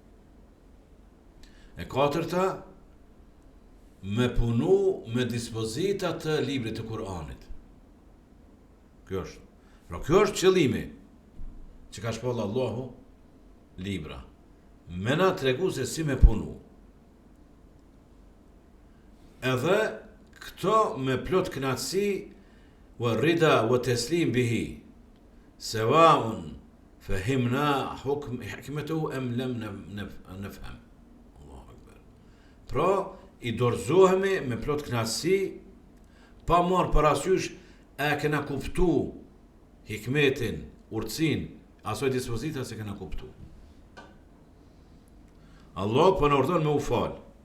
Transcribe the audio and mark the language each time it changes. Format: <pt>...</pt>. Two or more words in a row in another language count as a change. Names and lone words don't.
<sq>E 4, me punu me dispozita të librit të Kur'anit. Kjo është. Pra kjo është qëllimi që ka shpall Allahu libra. Me na tregu se si me punu. Edhe këto me plot kënaqësi</sq> <ar>ورضا وتسليم به. سواء فهمنا حكمته أم لم نفهم. الله أكبر.</ar> <sq>Pra i dorëzohemi me plot kënaqësi pa marrë parasysh a kena kuptu hikmetin, urtësin, asoj dispozita se kena kuptu. Allah po në ordon me u falë.</sq>